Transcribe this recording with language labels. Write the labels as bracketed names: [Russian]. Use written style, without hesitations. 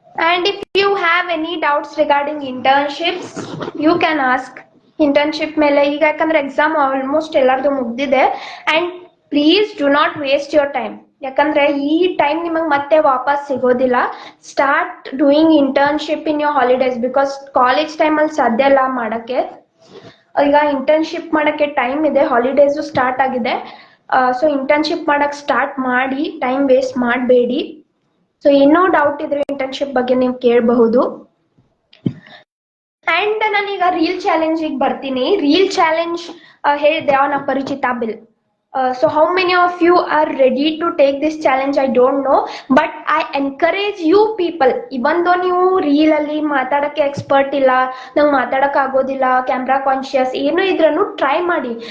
[English] And if you have any doubts regarding internships, you can ask. [Kannada] Internship ಮೇಲೆ ಈಗ ಯಾಕಂದ್ರೆ exam almost ಎಲ್ಲಾರ್ದು ಮುಗ್ದಿದೆ. [English] And please do not waste your time. [Kannada] ಯಾಕಂದ್ರೆ ಈ ಟೈಮ್ ನಿಮಗೆ ಮತ್ತೆ ವಾಪಸ್ ಸಿಗೋದಿಲ್ಲ. [English] Start doing internship in your holidays. Because [Kannada] college ಟೈಮಲ್ಲಿ ಸಾಧ್ಯ ಇಲ್ಲ ಮಾಡಕ್ಕೆ. ಈಗ ಇಂಟರ್ನ್ಶಿಪ್ ಮಾಡಕ್ಕೆ ಟೈಮ್ ಇದೆ, ಹಾಲಿಡೇಸು ಸ್ಟಾರ್ಟ್ ಆಗಿದೆ. ಸೊ ಇಂಟರ್ನ್ಶಿಪ್ ಮಾಡಕ್ ಸ್ಟಾರ್ಟ್ ಮಾಡಿ, ಟೈಮ್ ವೇಸ್ಟ್ ಮಾಡಬೇಡಿ. ಸೊ ಏನೋ ಡೌಟ್ ಇದ್ರೆ ಇಂಟರ್ನ್ಶಿಪ್ ಬಗ್ಗೆ ನೀವು ಕೇಳಬಹುದು. ಅಂಡ್ ನಾನೀಗ ರೀಲ್ ಚಾಲೆಂಜಿಗೆ ಬರ್ತೀನಿ. ರೀಲ್ ಚಾಲೆಂಜ್ ಹೇಳಿದೆ ಆನ್ ಅಪರಿಚಿತ bill. [English] So how many of you are ready to take this challenge? I don't know, but I encourage you people, even though [Kannada] ನೀವು ರೀಲ್ ಅಲ್ಲಿ ಮಾತಾಡಕ್ಕೆ ಎಕ್ಸ್ಪರ್ಟ್ ಇಲ್ಲ, ನಂಗೆ ಮಾತಾಡಕ್ ಆಗೋದಿಲ್ಲ, ಕ್ಯಾಮ್ರಾ ಕಾನ್ಶಿಯಸ್ ಏನು ಇದ್ರೂ ಟ್ರೈ ಮಾಡಿ.